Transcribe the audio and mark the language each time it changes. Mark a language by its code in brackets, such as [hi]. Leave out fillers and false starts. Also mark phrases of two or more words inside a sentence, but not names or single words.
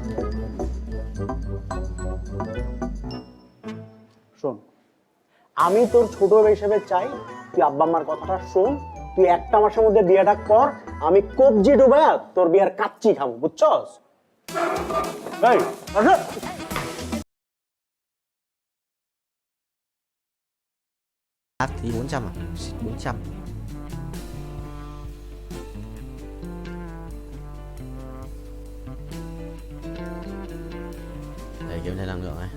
[bn] শোন, আমি তোর ছোট হিসেবে চাই তুই আব্বা আম্মার কথাটা শোন, তুই 1 মাসের মধ্যে বিয়েটা কর, আমি কবজি ডুবায়া তোর বিয়ার কাচ্চি খাবো, বুঝছস? এই আসো। [vi] Thì 400 à? 400. Đây kiểm tra năng lượng này.